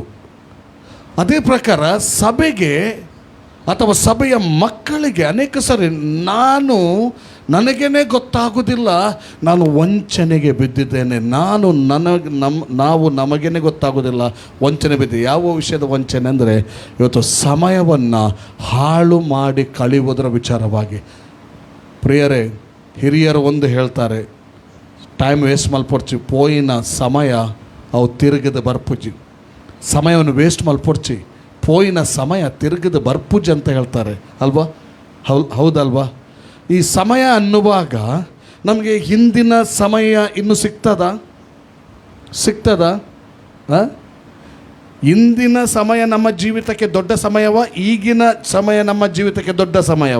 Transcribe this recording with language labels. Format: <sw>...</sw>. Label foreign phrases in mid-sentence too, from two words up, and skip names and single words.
<kn>ಅದೇ ಪ್ರಕಾರ ಸಭೆಗೆ ಅಥವಾ ಸಭೆಯ ಮಕ್ಕಳಿಗೆ ಅನೇಕ ಸರಿ ನನಗೇನೆ ಗೊತ್ತಾಗೋದಿಲ್ಲ, ನಾನು ವಂಚನೆಗೆ ಬಿದ್ದಿದ್ದೇನೆ, ನಾವು ನಮಗೇನೆ ಗೊತ್ತಾಗೋದಿಲ್ಲ ವಂಚನೆ ಬಿದ್ದಿದೆ. ಯಾವ ವಿಷಯದ ವಂಚನೆ ಅಂದರೆ ಇವತ್ತು ಸಮಯವನ್ನು ಹಾಳು ಮಾಡಿ ಕಳೆಯುವುದರ ವಿಚಾರವಾಗಿ. ಪ್ರಿಯರೇ, ಹಿರಿಯರು ಒಂದು ಹೇಳ್ತಾರೆ,</kn> <en>time waste</en> <tcy>ಮಲ್ಪೊಡ್ಚಿ ಪೋಯಿನ ಸಮಯ ಅವು ತಿರುಗದ ಬರ್ಪುಜಿ. ಸಮಯವನ್ನು ವೇಸ್ಟ್ ಮಲ್ಪೊಡ್ಚಿ ಪೋಯಿನ ಸಮಯ ತಿರುಗದ ಬರ್ಪುಜಿ</tcy> <kn>ಅಂತ ಹೇಳ್ತಾರೆ ಅಲ್ವಾ? ಹೌದಲ್ವಾ? ಈ ಸಮಯ ಅನ್ನುವಾಗ ನಮಗೆ ಹಿಂದಿನ ಸಮಯ ಇನ್ನು ಸಿಗ್ತದ? ಇಂದಿನ ಸಮಯ ನಮ್ಮ ಜೀವಿತಕ್ಕೆ ದೊಡ್ಡ ಸಮಯವ? ಈಗಿನ ಸಮಯ ನಮ್ಮ ಜೀವಿತಕ್ಕೆ ದೊಡ್ಡ ಸಮಯವ?</kn>